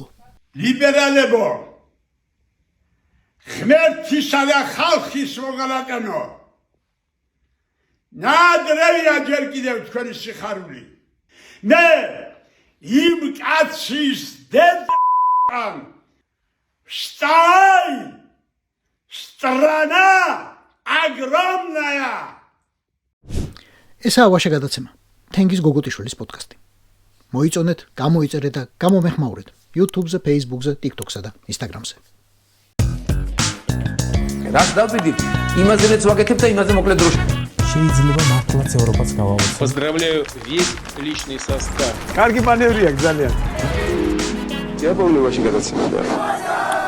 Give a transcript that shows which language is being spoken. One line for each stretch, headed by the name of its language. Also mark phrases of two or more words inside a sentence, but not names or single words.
Georgian: ლიბერალებო! ღმერთისა და ხალხის მოგალატანო. ნადრევია ჯერ კიდევ თქვენი სიხარული. მე იმ კაცის დედამ Вставай!
Russian: Страна огромная!
Georgian: ესაა ვაშე გადაცემა. თენგიზ გოგოტიშვილის პოდკასტი. მოიწონეთ, გამოიწერეთ და გამომეხმაურეთ YouTube-ზე, Facebook-ზე, TikTok-სა და Instagram-ზე. რაც დავდივით, იმაზეც ვაკეთებ და იმაზე მოკლედ დროში. შეიძლება მართლაც ევროპაც გავავოცოთ.
Russian: Поздравляю весь личный состав.
Georgian: კარგი მანევრია ძალიან.
Russian: Я помню, ваши
Georgian: გადაცემა და